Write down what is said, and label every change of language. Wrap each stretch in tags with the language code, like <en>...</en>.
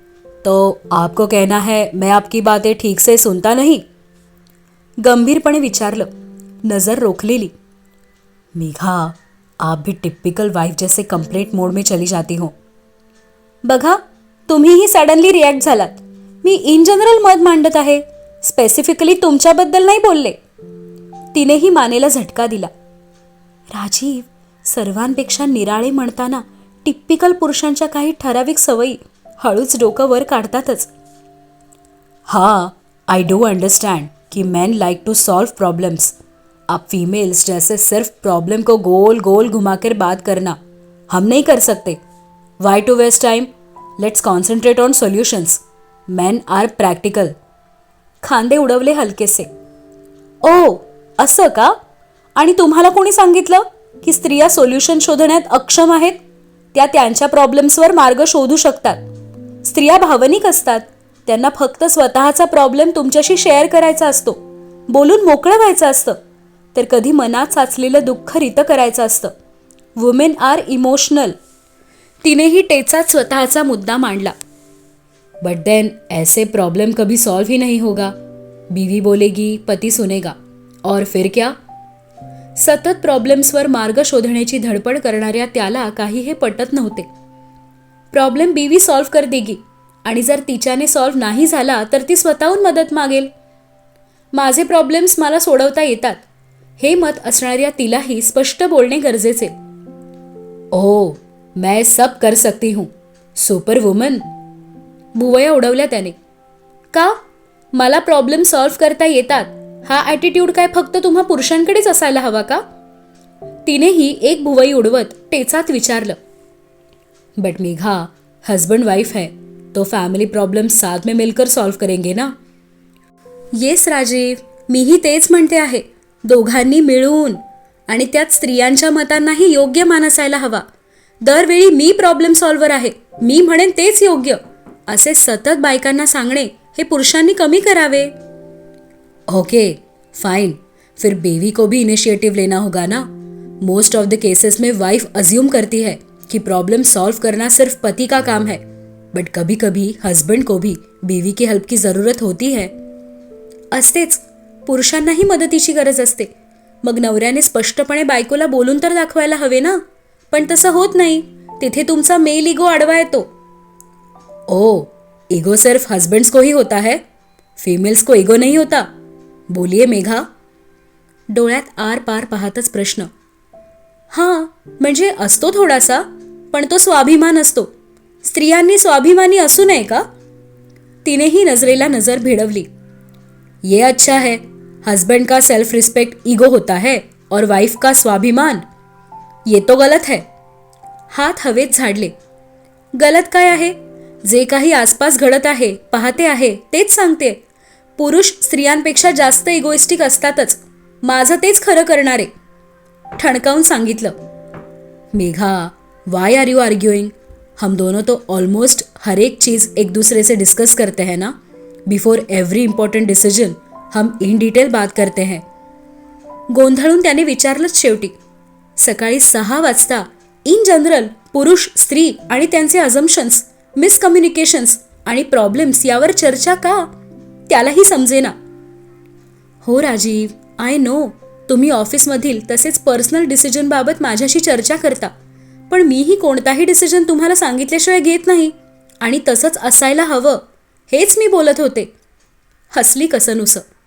<hi>तो आपको कहना है मैं आपकी बातें ठीक से सुनता नहीं?</hi> <mr>गंभीरपणे विचारलं, नजर रोखलेली.</mr> <hi>मेघा, आप भी टिपिकल वाइफ जैसे कंप्लेंट मोड में चली जाती हो.</hi> <mr>बघा, तुम्हीही सडनली रिॲक्ट झालात. मी इन जनरल मत मांडत आहे, स्पेसिफिकली तुमच्याबद्दल नाही बोलले. तिनेही मानेला झटका दिला. राजीव, सर्वांपेक्षा निराळे म्हणताना टिपिकल पुरुषांच्या काही ठराविक सवयी हळूच डोकं वर काढतातच.</mr> <en>हाँ, I do understand कि man like to solve problems.</en> <hi>आप फीमेल्स जैसे सिर्फ प्रॉब्लम को गोल गोल घुमाकर बात करना हम नहीं कर सकते.</hi> <en>Why to waste time? Let's concentrate on solutions. Man are practical.</en> <mr>खांदे उडवले हलकेसे. ओ, असं का? आणि तुम्हाला कोणी सांगितलं की स्त्रिया सोल्युशन शोधण्यात अक्षम आहेत? त्या त्यांच्या प्रॉब्लेम्सवर मार्ग शोधू शकतात. स्त्रिया भावनिक असतात. त्यांना फक्त स्वतःचा प्रॉब्लेम तुमच्याशी शेअर करायचा असतो, बोलून मोकळं व्हायचं असतं, तर कधी मनात साचलेलं दुःख रितं करायचं असतं.</mr> <en>Women are emotional.</en> <mr>तिनेही टेचात स्वतःचा मुद्दा मांडला.</mr> <hi>बट देन ऐसे प्रॉब्लम कभी सॉल्व ही नहीं होगा. बीवी बोलेगी, पती सुनेगा, और फिर क्या?</hi> <mr>सतत प्रॉब्लेम्सवर मार्ग शोधण्याची धडपड करणाऱ्या त्याला काही हे पटत नव्हते.</mr> <hi>प्रॉब्लेम बीवी सॉल्व कर देगी,</hi> <mr>आणि जर तिच्याने सॉल्व नाही झाला तर ती स्वतःहून मदत मागेल. माझे प्रॉब्लेम्स मला सोडवता येतात, हे मत असणाऱ्या तिलाही स्पष्ट बोलणे गरजेचे.</mr> <hi>ओह, मैं सब कर सकती हूँ, सुपर वुमन.</hi> <mr>भुवया उडवल्या त्याने. का? मला प्रॉब्लेम सॉल्व करता येतात हा ॲटिट्यूड काय फक्त तुम्हा पुरुषांकडेच असायला हवा का? तिनेही एक भुवई उडवत टेचात विचारलं.</mr> <hi>बट मेघा, हस्बैंड वाइफ है तो फैमिली प्रॉब्लम्स साथ में मिलकर सॉल्व करेंगे ना.</hi> <mr>येस राजीव, मीही तेच म्हणते आहे, दोघांनी मिळून. आणि त्यात स्त्रियांच्या मतांनाही योग्य मान असायला हवा. दरवेळी मी प्रॉब्लेम सॉल्व्हर आहे, मी म्हणेन तेच योग्य, असे सतत बायकांना सांगणे हे पुरुषांनी कमी करावे.</mr> <hi>ओके फाइन, फिर बीवी को भी इनिशिएटिव लेना होगा ना.</hi> <en>most of the cases</en> <hi>में वाइफ अज्यूम करती है कि प्रॉब्लम सॉल्व करना सिर्फ पति का काम है, बट कभी कभी हस्बैंड को भी बीवी की हेल्प की जरूरत होती है.</hi> <mr>असतेच, पुरुषांनाही मदतीची गरज असते. मग नवऱ्याने स्पष्टपणे बायकोला बोलून तर दाखवायला हवे ना. पण तसं होत नाही. तिथे तुमचा मेल इगो आडवा येतो.</mr> <hi>ओ, ईगो सिर्फ हस्बैंड्स को ही होता है, फीमेल्स को ईगो नहीं होता. बोलिए मेघा.</hi> <mr>डोळ्यात आर पार पाहतच प्रश्न. हां, म्हणजे असतो थोडासा, पण तो स्वाभिमान असतो. स्त्रियांनी स्वाभिमानी असू नये का? तिनेही नजरेला नजर भिडवली.</mr> <hi>ये अच्छा है, हस्बैंड का सेल्फ रिस्पेक्ट ईगो होता है और वाइफ का स्वाभिमान. ये तो गलत है.</hi> <mr>हात हवेत झाडले. गलत काय आहे? जे काही आसपास घडत आहे, पाहते आहे, तेच सांगते. पुरुष स्त्रियांपेक्षा जास्त इगोइस्टिक असतातच. माझं तेच खरं करणारे. ठणकावून सांगितलं.</mr> <hi>Megha,</hi> <en>Why are you arguing?</en> <hi>हम दोनों तो ऑलमोस्ट हर एक चीज़ एक दूसरे से डिस्कस करते हैं ना.</hi> <en>before every important decision</en> <hi>हम इन डिटेल बात करते हैं.</hi> <mr>गोंधळून त्याने विचारलंच शेवटी. सकाळी 6 वाजता इन जनरल पुरुष, स्त्री आणि त्यांचे अझम्पशन्स, मिसकम्युनिकेशन्स आणि प्रॉब्लेम्स यावर चर्चा का? त्यालाही समजेना. हो राजीव, आय नो, तुम्ही ऑफिसमधील तसेच पर्सनल डिसिजनबाबत माझ्याशी चर्चा करता, पण मीही कोणताही डिसिजन तुम्हाला सांगितल्याशिवाय घेत नाही, आणि तसंच असायला हवं, हेच मी बोलत होते. हसली कसनुसं.</mr>